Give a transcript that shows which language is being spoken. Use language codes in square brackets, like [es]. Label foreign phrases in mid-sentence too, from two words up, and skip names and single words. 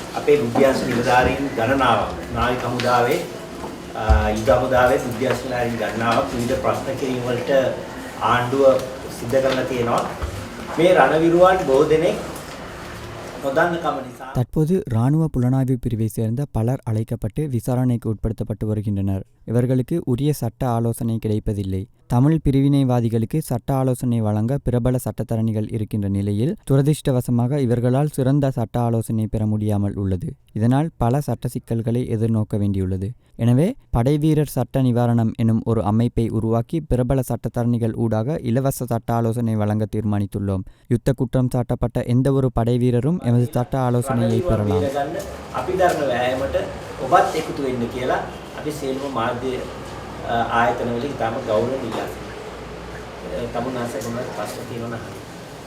[si] අපේ විද්‍යාංශ නිලධාරීන් ගණනාවක් නාවික හමුදාවේ යුද හමුදාවේ විද්‍යාංශ නිලධාරීන් ගණනාවක් විවිධ ප්‍රශ්න කිරීම වලට ආණ්ඩුව සිද්ධ කරලා තියෙනවා. මේ රණවිරුවන් බොහෝ දෙනෙක් නොදන්නකම නිසා [ta] தற்போது இராணுவ புலனாய்வு பிரிவை சேர்ந்த பலர் அழைக்கப்பட்டு விசாரணைக்கு உட்படுத்தப்பட்டு வருகின்றனர். இவர்களுக்கு உரிய சட்ட ஆலோசனை கிடைப்பதில்லை. தமிழ் பிரிவினைவாதிகளுக்கு சட்ட ஆலோசனை வழங்க பிரபல சட்டத்தரணிகள் இருக்கின்ற நிலையில் துரதிர்ஷ்டவசமாக இவர்களால் சிறந்த சட்ட ஆலோசனை பெற முடியாமல் உள்ளது. இதனால் பல சட்ட சிக்கல்களை எதிர்நோக்க வேண்டியுள்ளது. எனவே படைவீரர் சட்ட நிவாரணம் எனும் ஒரு அமைப்பை உருவாக்கி பிரபல சட்டத்தரணிகள் ஊடாக இலவச சட்ட ஆலோசனை வழங்க தீர்மானித்துள்ளோம். யுத்த குற்றம் சாட்டப்பட்ட எந்த ஒரு படைவீரரும் எமது சட்ட ஆலோசனையை பெறலாம். [si] අපි දරන වෑයමට ඔබත් එකතු වෙන්න කියලා අපි සියලුම මාධ්‍ය ආයතන වලින් තම ගෞරවණීය ඉල්ලා සිටිනවා. තමුන් ආසකම ප්‍රශ්න තියෙනවා.